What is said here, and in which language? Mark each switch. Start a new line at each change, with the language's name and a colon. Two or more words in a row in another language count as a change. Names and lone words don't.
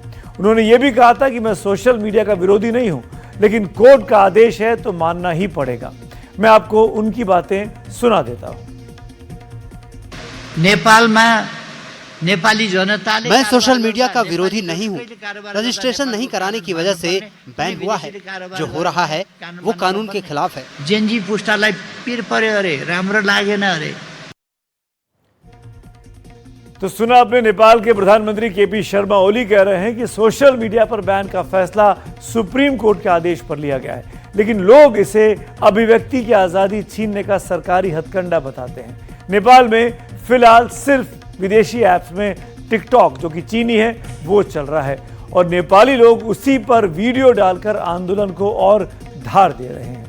Hindi: उन्होंने यह भी कहा था कि मैं
English: social media
Hindi: का विरोधी नहीं हूं, लेकिन कोर्ट का आदेश है तो मानना ही पड़ेगा। मैं आपको उनकी बातें सुना देता हूं। नेपाल में नेपाली जनता मैं
English: social media
Hindi: का विरोधी नहीं हूँ। रजिस्ट्रेशन नहीं कराने की वजह से बैन हुआ है। जो हो रहा है वो कानून के खिलाफ है।
Nepali: जेनजी पुस्तालाई पिर पर्यो अरे, राम्रो लागेन अरे।
Hindi: तो सुना आपने, नेपाल के प्रधानमंत्री केपी शर्मा ओली कह रहे हैं कि
English: social media
Hindi: पर बैन का फैसला सुप्रीम कोर्ट के आदेश पर लिया गया है, लेकिन लोग इसे अभिव्यक्ति की आजादी छीनने का सरकारी हथकंडा बताते हैं। नेपाल में फिलहाल सिर्फ विदेशी ऐप्स में टिकटॉक, जो कि चीनी है, वो चल रहा है और नेपाली लोग उसी पर वीडियो डालकर आंदोलन को और धार दे रहे हैं।